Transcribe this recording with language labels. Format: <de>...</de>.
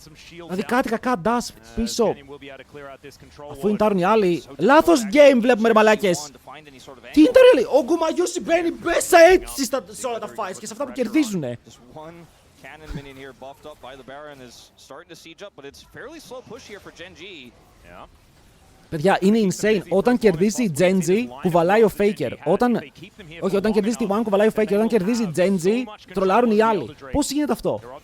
<el>Δηλαδή κάτι κακά dash πίσω. Αφού είναι οι άλλοι. Λάθος game βλέπουμε ρε μαλάκες. Τι είναι τα ρε. Ο Γκουμαγιούσι μπαίνει μέσα έτσι σε όλα τα fights και σε αυτά που κερδίζουνε.</el> <en>Cannon minion here buffed up by the Baron is starting to siege up, but it's fairly slow push here for Genji. Yeah.</en> <el>Παιδιά, είναι insane. Όταν κερδίζει η Genji, κουβαλάει ο Faker. Όταν κερδίζει τη One, κουβαλάει ο Faker. Όταν κερδίζει η Genji, τρολάρουν οι άλλοι. Πώς γίνεται αυτό?</el>